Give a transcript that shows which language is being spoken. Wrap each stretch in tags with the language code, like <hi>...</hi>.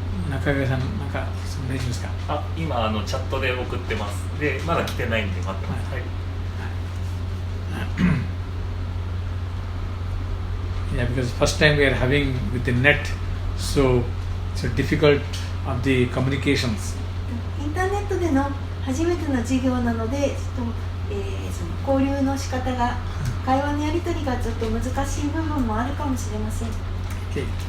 <ja>中上さん、なんか大丈夫ですか？今チャットで送ってます。で、まだ来てないんで待ってます。はい。</ja> <en>Yeah, because first time we are having with the net, so it's difficult of the communications.</en> <ja>インターネットでの初めての授業なので、その交流の仕方が、会話のやり取りがちょっと難しい部分もあるかもしれません。</ja> <en>Okay.</en>